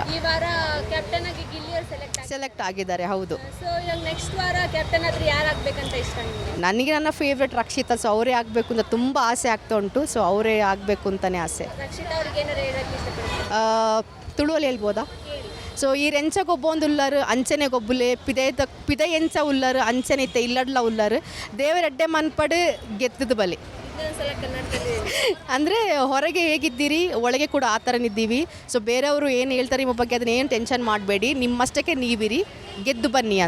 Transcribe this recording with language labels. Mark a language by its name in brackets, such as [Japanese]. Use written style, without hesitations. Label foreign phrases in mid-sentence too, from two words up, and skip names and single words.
[Kannada] ಈ ವಾರ ಕ್ಯಾಪ್ಟನ್ ಆಗಿ ಗಿಲ್ಲಿಯವರು ಸೆಲೆಕ್ಟ್ ಆಗಿದ್ದಾರೆ. ಹೌದು. ಸೊ ಇವಾಗ ನೆಕ್ಸ್ಟ್ ವಾರ ಕ್ಯಾಪ್ಟನ್ ಆದ್ರೆ ಯಾರಾಗಬೇಕಂತ ಇಷ್ಟ ನಿಮಗೆ? ನನಗೆ ನನ್ನ ಫೇವ್ರೆಟ್ ರಕ್ಷಿತಾ. ಸೊ ಅವರೇ ಆಗಬೇಕು ಅಂತ ತುಂಬ ಆಸೆ ಆಗ್ತಾ ಉಂಟು. ಸೊ ಅವರೇ ಆಗಬೇಕು ಅಂತಲೇ ಆಸೆ. ರಕ್ಷಿತಾ ಅವ್ರಿಗೆ ಏನಾರು ಹೇಳಕ್ಕೆ ಇಷ್ಟಪಡ್ತೀನಿ? ತುಳುವಲ್ಲಿ ಹೇಳ್ಬೋದಾ? ಹೇಳಿ. [Tulu] ಸೊ ಈ ರೆಂಚಗೊಬ್ಬೊಂದು ಉಲ್ಲರು ಅಂಚನೆ ಗೊಬ್ಬುಲೆ ಪಿದ ಎಂಚ ಉಲ್ಲರು ಅಂಚನೆ ಇತ್ತೆ ಇಲ್ಲಡ್ಲ ಉಲ್ಲರು ದೇವರೆಡ್ಡೆ ಮನ್ಪಡು ಗೆದ್ದದು ಬಲಿ. [Kannada] ಇನ್ನೊಂದ್ಸಲ ಕನ್ನಡದಲ್ಲಿ ಅಂದರೆ ಹೊರಗೆ ಹೇಗಿದ್ದೀರಿ ಒಳಗೆ ಕೂಡ ಆ ಥರನಿದ್ದೀವಿ. ಸೊ ಬೇರೆಯವರು ಏನು ಹೇಳ್ತಾರೆ ನಿಮ್ಮ ಬಗ್ಗೆ ಅದನ್ನ ಏನು ಟೆನ್ಷನ್ ಮಾಡಬೇಡಿ, ನಿಮ್ಮಷ್ಟಕ್ಕೆ ನೀವಿರಿ, ಗೆದ್ದು ಬನ್ನಿ ಅಂತ.